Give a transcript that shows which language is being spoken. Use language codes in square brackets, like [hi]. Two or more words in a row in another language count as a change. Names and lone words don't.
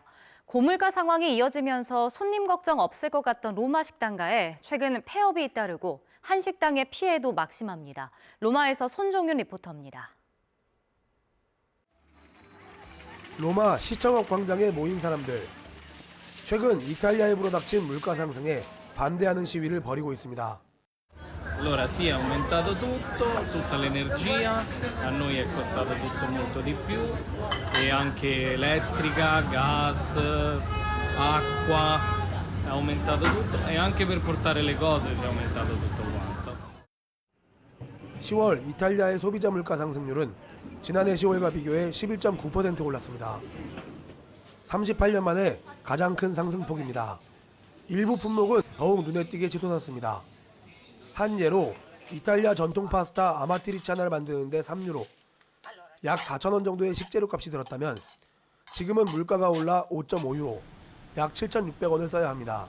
[ko] 고물가 상황이 이어지면서 손님 걱정 없을 것 같던 로마 식당가에 최근 폐업이 잇따르고 한식당의 피해도 막심합니다. 로마에서 손종윤 리포터입니다. 로마 시청역 광장에 모인 사람들. 최근 이탈리아에 불어닥친 물가 상승에 반대하는 시위를 벌이고 있습니다. [it] Allora sì, è aumentato tutto, tutta l'energia, a noi è costato tutto molto di più e anche elettrica, gas, acqua, è aumentato tutto e anche per portare le cose si è aumentato tutto quanto. [ko] 10월 이탈리아의 소비자 물가 상승률은 지난해 10월과 비교해 11.9% 올랐습니다. 38년 만에 가장 큰 상승폭입니다. 일부 품목은 더욱 눈에 띄게 치솟았습니다. 한 예로 이탈리아 전통 파스타 아마트리치아나를 만드는데 3유로, 약 4,000원 정도의 식재료 값이 들었다면 지금은 물가가 올라 5.5유로, 약 7,600원을 써야 합니다.